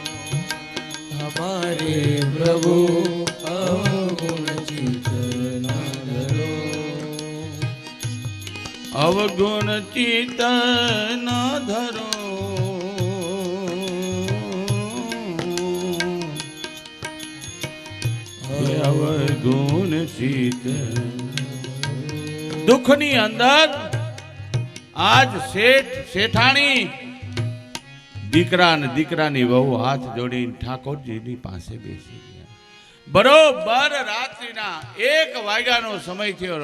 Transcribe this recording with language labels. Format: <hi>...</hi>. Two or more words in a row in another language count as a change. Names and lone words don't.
<hi>हमारे प्रभु अवगुण चित न धरो, अवगुण चित न धरो, अवगुण चित.</hi> <gu>દુઃખની અંદર આજ શેઠ શેઠાણી દીકરા ને દીકરાની વહુ હાથ જોડીને ઠાકોરજીની પાસે બેસી ગયા. બરોબર રાત્રિના 1 વાગ્યાનો સમય થયો.</gu>